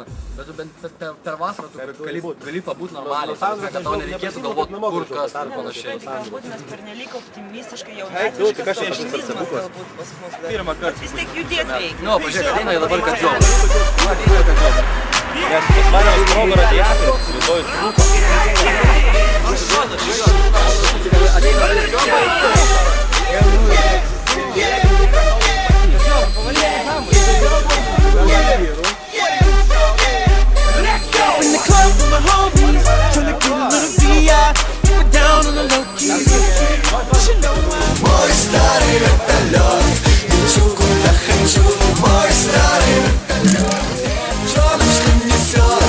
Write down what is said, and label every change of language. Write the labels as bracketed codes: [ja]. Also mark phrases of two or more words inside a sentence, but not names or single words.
[lt] Bet tu bent per vasarą tu gali pabūt normaliai, kad tau nereikėtų galvoti, kur kas ir panašiai. Galbūt mes pernelyg optimistiškai jaunatiškas optimizmas galbūt pas mus. Vis tiek judėt reikia. Nu, pažiūrėk, ateina dabar Kadziovas. Nes pas mane sprogų radiatorius, rytoj trūko. [en] In the club with my homies, tryna get a little VI, we're down on the low key. You know I'm [ru] Мой старый вертолет, лечу куда хочу. Мой старый вертолет, женушка несет.